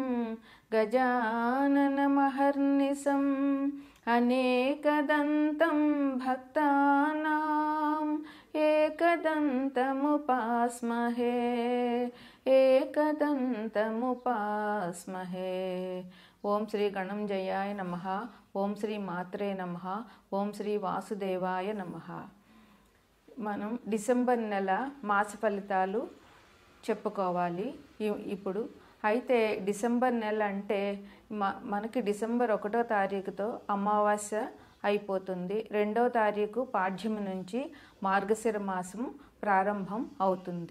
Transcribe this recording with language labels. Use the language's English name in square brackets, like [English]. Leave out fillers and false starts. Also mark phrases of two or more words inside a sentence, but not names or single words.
[Sanskrit] गजाननमहर्निशम् अनेकदन्तं भक्तानाम् एकदन्तमुपास्महे एकदन्तमुपास्महे। ओम श्री गणंजयाय नमः। ओम श्री मात्रे नमः। ओम श्री वासुदेवाय नमः। [Telugu] మనం డిసెంబర్ నెల మాస ఫలితాలు చెప్పుకోవాలి ఇప్పుడు. అయితే డిసెంబర్ నెల అంటే మనకి డిసెంబర్ 1వ తారీఖుతో అమావాస్య అయిపోతుంది. 2వ తారీఖు పాడ్యమి నుంచి మార్గశిర మాసం ప్రారంభం అవుతుంది.